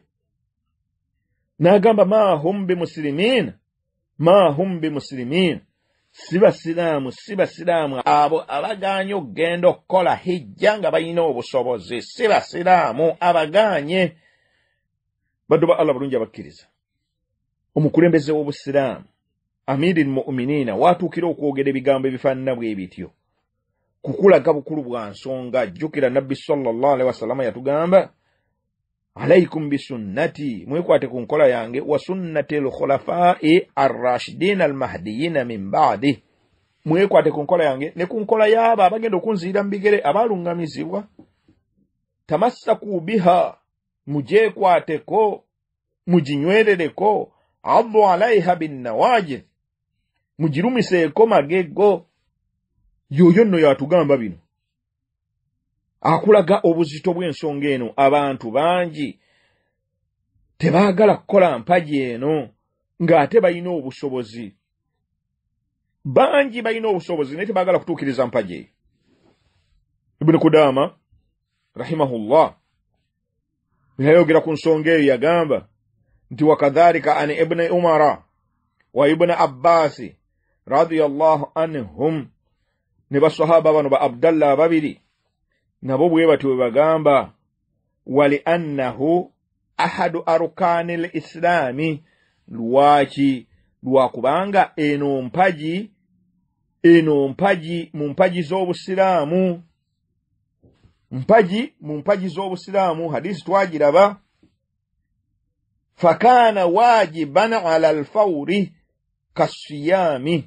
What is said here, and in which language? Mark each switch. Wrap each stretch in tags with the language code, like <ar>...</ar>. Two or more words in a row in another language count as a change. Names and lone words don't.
<lg>N'agamba</lg> <ar>ما هم بمسلمين,</ar> <lg>si basiraamu abo abagaanye okugenda okukola hijja nga balina obusobozi, si basiraamu abagaanye. Baddu ba Allah bulungi abakkiriza, omukulembeze w'Obusiraamu Amirul Mu'minina watuukira okwogera ebigambo ebifaanana bwe bityo kukulaga bukulu bwa nsonga. Jjukira Nabbi</lg> <ar>صلى الله عليه وسلم</ar> <lg>yatugamba</lg> <ar>عليكم بسنتي,</ar> <lg>mwekwate ku nkola yange,</lg> <ar>وسنة الخلفاء الراشدين المهديين من بعدي,</ar> <lg>mwekwate ku nkola yange ne ku nkola y'abo abagenda okunziira mu bigere abalungamizibwa.</lg> <ar>تمسكوا بها,</ar> <lg>mujekwateko, mujinywerereko,</lg> <ar>عضوا عليها بالنواجذ,</ar> <lg>mujirumiseeko magego. Yoyo nno yatugamba bino, akulaga obuzito bw'ensonga eno. Abantu bangi tebaagala kukola mpagi eno ng'ate balina obusobozi. Bangi balina obusobozi naye tebaagala kutuukiriza mpagi eyo. Ibn Qudama rahimahullah yayogera ku nsonga eyo, yagamba nti</lg> <ar>وكذلك عن ابن عمر وابن عباس رضي الله عنهم,</ar> <lg>ne basahaba bano ba Abdallah babiri nabo bwe batyo bagamba,</lg> <ar>ولأنه أحد أركان الإسلام,</ar> <lg>lwakubanga eno mpagi mu mpagi z'Obusiraamu, mu mpagi z'Obusiraamu, hadisi twagiraba,</lg> <ar>فكان واجبا على الفور كالصيام.</ar>